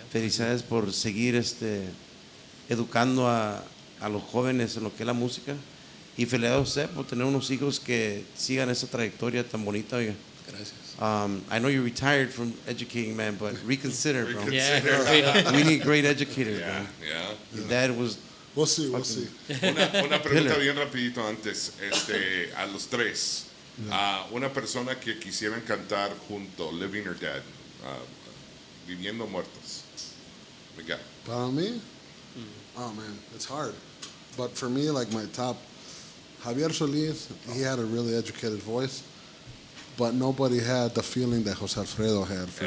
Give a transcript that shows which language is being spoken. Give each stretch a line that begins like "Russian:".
Spanish: Felicidades por seguir educando a los jóvenes en lo que es la música. Y felicidades a usted por tener unos hijos que sigan esa trayectoria tan bonita, oiga. Gracias.
English: I know you're retired from educating, man, but reconsider, bro. Yeah, We need great educators, man. Yeah. Your dad was We'll see, we'll see.
Spanish: Una pregunta
English: Killer.
Spanish: bien rapidito antes, a los tres. Una persona que quisieran cantar junto,
English: living or dead,
Spanish: viviendo o muertos. Miguel. Para mí,
English: oh man, it's hard. But for me, like my top, Javier Solis, he had a really educated voice, but nobody had the feeling that Jose Alfredo had for